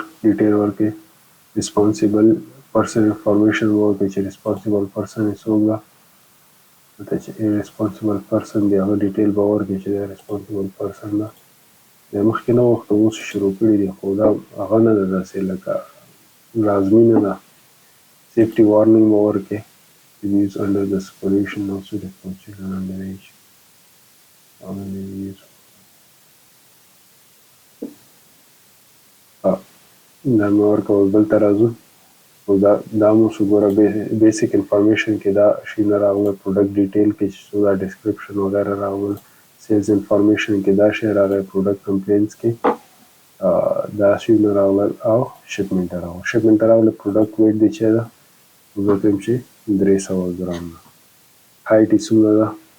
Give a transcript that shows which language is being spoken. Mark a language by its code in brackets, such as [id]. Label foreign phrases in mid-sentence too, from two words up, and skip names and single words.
[ps] ډیټیل ورکړي [en] responsible person information [ps] ورکړي چې [en] responsible person [ps] یې څوک ده دلته چې [en] responsible person [ps] دی هغه ډیټیل به ورکړي چې دا [en] responsible person [ps] ده بیا مخکې نه وخت اوس شروع کړي دي خو دا هغه نه ده داسې لکه لازمي نه ده [en] safety warning [ps] به ورکړي [en] use under the supervision of suited for children under age [ps] دا مې ورکړه اوس دلته راځو او دا مو شو ګوره [en] basic information [ps] کې دا شیونه راغله [en] product detail [ps] کې چې دا ډسکرپشن وغیره راغله [en] sales information [ps] کې دا شی راغی [en] product compliance [ps] کې دا شیونه راغلل او شپمنټ راغله شپمنټ راغله [en] product weight [ps] دی چې ده زه وایم چې 300 ګرام ده هایټ یې څومره ده